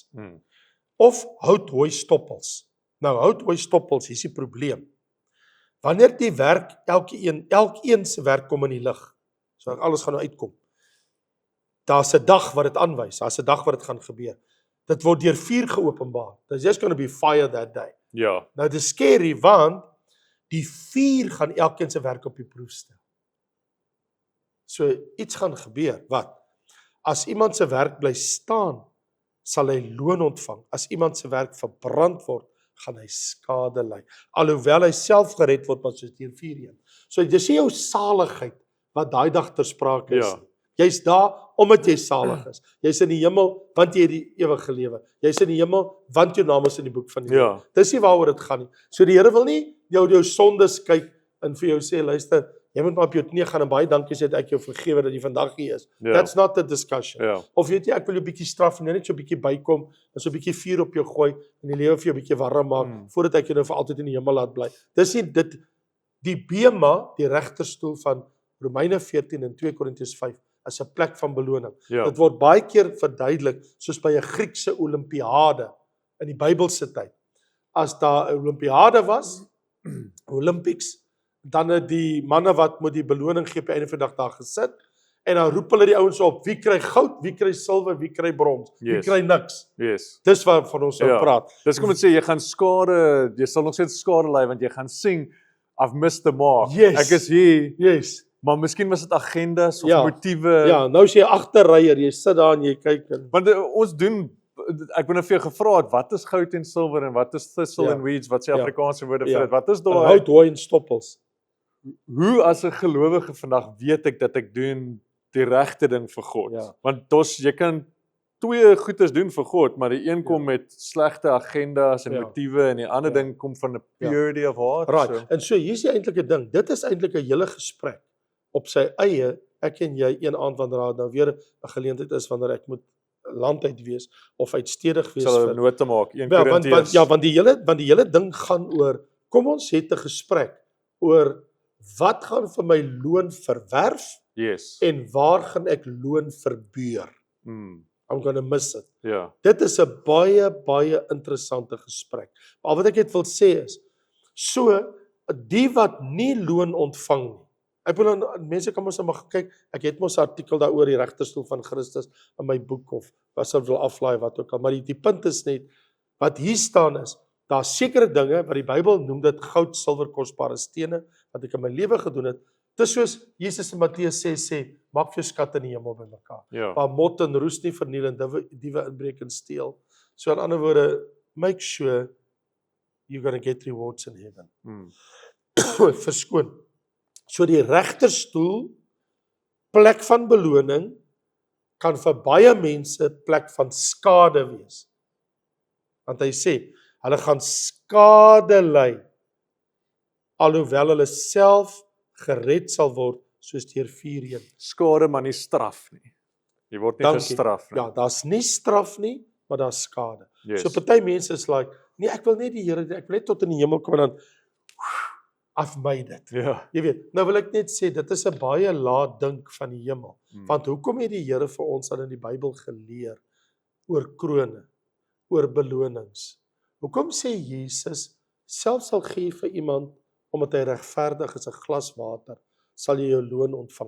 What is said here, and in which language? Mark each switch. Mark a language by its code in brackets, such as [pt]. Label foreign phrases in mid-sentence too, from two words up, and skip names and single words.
[af] Of houthooi stoppels. Nou houthooi stoppels, hier's die probleem. Wanneer die werk elkeen se werk kom in die lig. So alles gaan nou uitkom. Daar's 'n dag wat dit aanwys, daar's 'n dag wat dit gaan gebeur. Dit word deur vuur geopenbaar. [en] There's just going to be fire that day. [af] Ja. Nou dis scary want die vuur gaan elkeen se werk op die proef stel. So iets gaan gebeur. Wat? As iemand se werk bly staan, sal hy loon ontvang. As iemand se werk verbrand word, gaan hy skade ly. Alhoewel hy self gered word, maar soos deur vuur heen. So dis nie jou saligheid wat daai dag ter sprake is. Ja. Jy's daar omdat jy salig is. Jy's in die hemel want jy het die ewige lewe. Jy's in die hemel want jou naam is in die boek van die lewe. Ja. Dis nie waaroor dit gaan nie. So die Here wil nie jou sondes kyk en vir jou sê, luister, jy moet maar op jou knie gaan en baie dankie sê dat ek jou vergewe dat jy vandag hier is. Ja. [en] That's not the discussion. [af] Ja. Of weet jy, ek wil jou 'n bietjie straf en net so 'n bietjie bykom en so 'n bietjie vuur op jou gooi en die lewe vir jou 'n bietjie warm maak voordat ek jou nou vir altyd in die hemel laat bly. Dis nie dit die bema, die regterstoel van Romeine 14 en 2 Korintiërs 5 is 'n plek van beloning. Ja. Dit word baie keer verduidelik soos by 'n Griekse Olimpiade in die Bybelse tyd. As daar 'n Olimpiade was, Olympics, dan het die manne wat moet die beloning gee op die einde van die dag daar gesit en dan roep hulle die ouens op, wie kry goud, wie kry silwer, wie kry brons, wie [en] Yes. [af] kry niks. [en] Yes. [af] Dis waarvan ons nou praat. Dis kom ek sê, jy sal nog steeds skade ly want jy gaan sing [en] I've missed the mark. Yes. [af] Ek is hier, [en] Yes. [af] maar miskien was dit agendas of Ja. motiewe. Ja, nou is jy agterryer, jy sit daar en jy kyk en Want ons doen ek ben nou vir jou gevra het, wat is goud en silwer en wat is thistle Ja. [en] and weeds, [af] wat sê Ja. Afrikaanse woorde vir Ja. dit? Wat is hout, daai? hooi en stoppels. Hoe as 'n gelowige vandag weet ek dat ek doen die regte ding vir God? Ja. Want jy kan twee goeders doen vir God, maar die een kom met slegte agendas en Ja. motiewe en die ander Ja. ding kom van 'n [en] purity of heart. Right. [af] En so hier's die eintlike ding. Dit is eintlik 'n hele gesprek op sy eie. Ek en jy een aand wanneer daar nou weer 'n geleentheid is wanneer ek moet land uit wees of uitstedig wees Sal 'n note maak. 1 Ja, Korintiërs. want die hele ding gaan oor kom ons het 'n gesprek oor wat gaan vir my loon verwerf [en] Yes. [af] en waar gaan ek loon verbeur. [en] I'm going to miss it. [af] Ja. Dit is 'n baie interessante gesprek. Maar wat ek net wil sê is, so die wat nie loon ontvang nie. Ek wil mense kan mos maar kyk, ek het mos 'n artikel daaroor die regterstoel van Christus in my boek of wat sou wil aflaai wat ook al, maar die punt is net wat hier staan is, daar's sekere dinge wat die Bybel noem dit goud, silwer, kosbare stene wat ek in my lewe gedoen het. Dis soos Jesus in Matteus 6 sê, maak vir jou skatte in die hemel bymekaar. Ja. Waar mot en roes nie verniel en diewe inbreek en steel. So in ander woorde, [en] make sure you're going to get rewards in heaven. [af] Verskoon. So die regterstoel, plek van beloning, kan vir baie mense plek van skade wees. Want hy sê, hulle gaan skade ly, alhoewel hulle self gered sal word, soos deur vuur heen. Skade maar nie straf nie. Jy word nie Dankie. gestraf nie. Ja, daar's nie straf nie, maar daar's skade. [en] Yes. [af] So party mense is like, nee, ek wil net die Here, ek wil net tot in die hemel kom en dan [en] I've made it. [af] Ja. Jy weet, nou wil ek net sê, dit is 'n baie laat dink van die hemel. Mm. Want hoekom het die Here vir ons dan in die Bybel geleer oor krone, oor belonings? Hoekom sê Jesus, selfs al gee jy vir iemand, omdat hy regverdig is, 'n glas water, sal jy jou loon ontvang.